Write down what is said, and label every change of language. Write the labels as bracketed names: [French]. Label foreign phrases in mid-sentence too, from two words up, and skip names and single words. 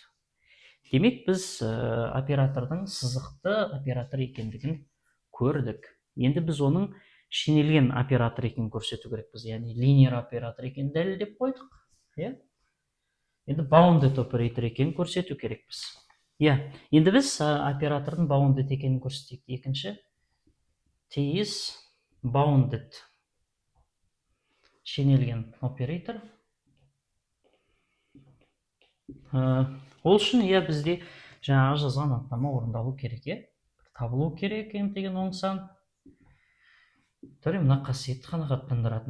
[Kazakh] Демек, біз оператордың сызықты оператор екендігін көрдік. Енді біз оның шенелген оператор екенін көрсету керекпіз, яғни линейр оператор екенін дәлелдеп қойдық, иә. Енді bounded оператор екенін көрсету керекпіз. Иә, енді біз оператордың bounded екенін көрсеттік. Екінші, [English] t is bounded, [Kazakh] шенелген оператор. Ол үшін, иә, бізде жаңағы жазған анықтама орындалу керек, иә. Табылу керек деген оң сан. Мына қасиетті қанағаттандыратын.